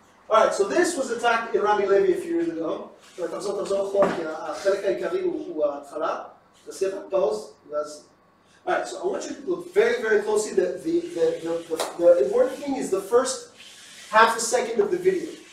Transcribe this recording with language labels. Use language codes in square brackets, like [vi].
[en] Alright, so this was attacked in Rami Levi a few years ago. [he] תחזור אחורה, כי החלק העיקרי הוא ההתחלה. תעשי את הפאוז, ואז... [en] Alright, so I want you to look very, very closely. The important thing is the first half a second of the video.